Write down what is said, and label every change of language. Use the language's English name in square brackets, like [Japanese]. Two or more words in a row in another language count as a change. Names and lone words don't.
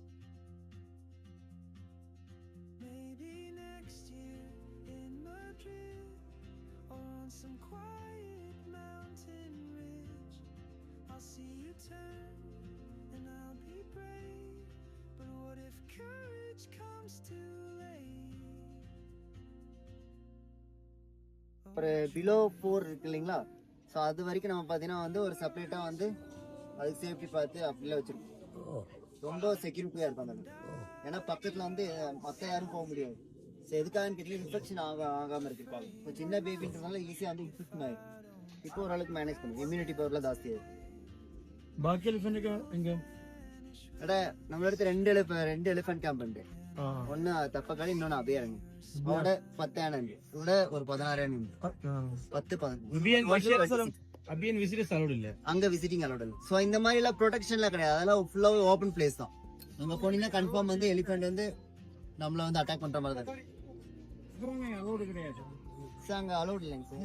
[English] Maybe next year in Madrid, or on some quiet mountain ridge, I'll see you turn and I'll be brave. But what if courage comes too late? [Tamil] ஒரு பிலோ 4 இருக்கு இல்லைங்களா, ஸோ அது வரைக்கும் நம்ம பார்த்தீங்கன்னா வந்து ஒரு செப்பரேட்டாக வந்து அதுக்கு சேஃப்டி பார்த்து அப்படிலாம் வச்சுருக்கோம். ரொம்ப செக்யூரிட்டியாக இருக்கும் அந்த இடம். ஏன்னா பக்கத்தில் வந்து மற்ற யாரும் போக முடியாது. ஸோ எதுக்காகன்னு கேட்டீங்கன்னா இன்ஃபெக்ஷன் ஆகாமல் இருப்பாங்க. இப்போ சின்ன பேபின்றதுனால ஈஸியாக வந்து இன்ஃபெக்ஷன் ஆகிடும். இப்போ ஓரளவுக்கு மேனேஜ் பண்ணும், [English] immunity power [Tamil] ஜாஸ்தியாகும். [Malayalam] ബാക്കി എലിഫന്റ് എങ്ക എടാ നമ്മളടുത്ത് രണ്ട് [English] elephant camp [Malayalam] ഉണ്ട്. ഒന്ന് തപ്പക്കാളി, ഇന്നൊന്ന് അഭയാരണ്യം. അവിടെ 10 ആനയുണ്ട്, ഇവിടെ ഒരു 16 ആനയുണ്ട്. 10-15 അബിയൻ [English] visit allowed [Malayalam] இல்ல, [Tamil] அங்க [English] visiting allowed [Tamil] இல்ல. சோ இந்த மாதிரி எல்லாம் ப்ரொடெக்ஷன்லாம் கிடையாது, அதெல்லாம் ஃபுல்லாவே [English] open place [Tamil] தான். அங்க போனீங்கன்னா கன்ஃபார்ம் வந்து எலிஃபண்ட் வந்து நம்மள வந்து அட்டாக் பண்ற மாதிரி தான் இருக்கு. അലൗഡ് கிடையாது சார் அங்க அலௌட் இல்லைங்க சார்.